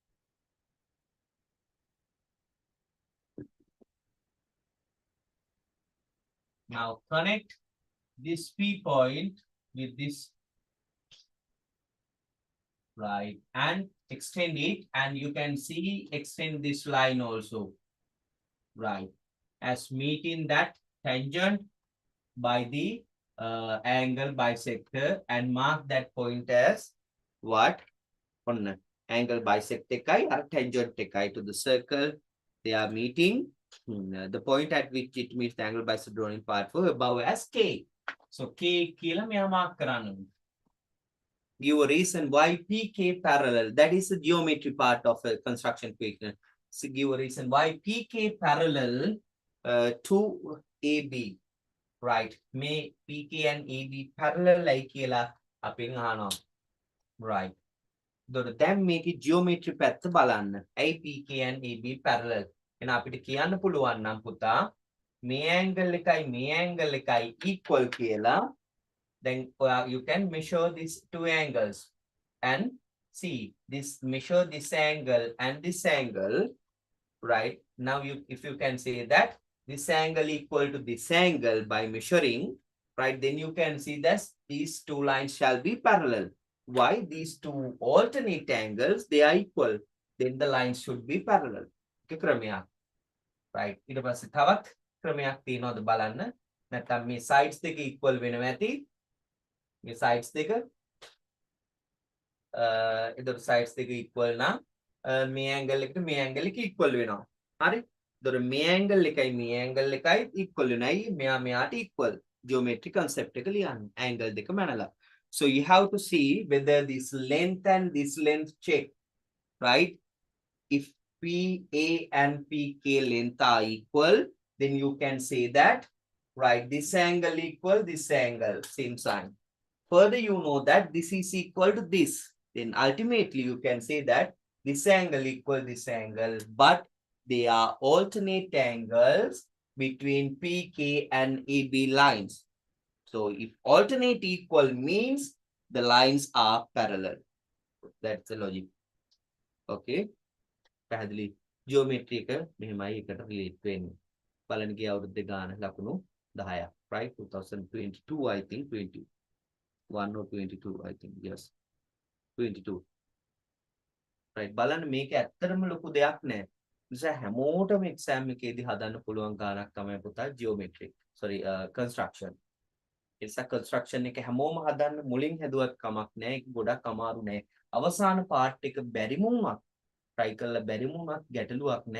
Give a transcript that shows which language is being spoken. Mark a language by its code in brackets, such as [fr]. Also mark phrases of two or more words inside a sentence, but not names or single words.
[en] Now connect this P point with this, right, and extend it, and you can see extend this line also, right, as meeting that tangent by the angle bisector, and mark that point as what? On angle bisector එකයි or tangent එකයි to the circle, they are meeting. The point at which it meets the angle bisector drawn in part 4 above as K. [si] So K කියලා මෙයා mark කරන්න. [en] Give a reason why PK parallel. That is the geometry part of a construction equation. give a reason why PK parallel to AB. Right. May PK and AB parallel like [si] කියලා අපි අහනවා. Right. දැන් මේකේ geometry පැත්ත බලන්න. [en] ඇයි PK and AB parallel? [si] එහෙනම් අපිට කියන්න පුළුවන් නම් පුතා මේ angle එකයි මේ angle එකයි equal කියලා. [en] Then you can measure these two angles and see this measure this angle and this angle, right? Now if you can say that this angle equal to this angle by measuring, right, then you can see that these two lines shall be parallel. Why? These two alternate angles, they are equal, then the lines should be parallel. Okay, ක්‍රමයක්. Right. [si] ඊට පස්සේ තවත් ක්‍රමයක් තියෙනවද බලන්න. නැත්නම් මේ sides දෙක equal වෙනවා ඇති. මේ sides දෙක එතකොට sides දෙක equal නම් මේ angle එකට මේ angle එක equal වෙනවා. හරි? එතකොට මේ angle එකයි මේ angle එකයි equal වෙනයි මෙයා මෙයාට equal. Geometry concept එක ලියන්න. Angle දෙක මැනලා. [en] So you have to see whether this length and this length check, right? If PA and PK length are equal, then you can say that, right, this angle equal this angle, same sign. Further, you know that this is equal to this. Then ultimately you can say that this angle equal this angle, but they are alternate angles between PK and AB lines. So if alternate equal means the lines are parallel. That's the logic. Okay. [si] පැහැදිලි geometry එක මෙහෙමයි එකට relate වෙන්නේ. බලන්න ගිය අවුරුද්දේ ගාන ලකුණු 10ක්. [en] Right? 2022 I think 21 or 22 I think. Yes. 22. Right. [si] බලන්න මේක ඇත්තටම ලොකු දෙයක් නෑ. නිසා හැමෝටම exam එකේදී හදන්න පුළුවන් ගානක් තමයි පුතා geometry. [en] Sorry, construction. It's a construction [si] එක හැමෝම හදන්න මුලින් හැදුවත් කමක් නෑ. ඒක ගොඩක් අමාරු නෑ. අවසාන part එක බැරිම වුණත් try කරලා බැරිම වුණත් ගැටලුවක් නෑ.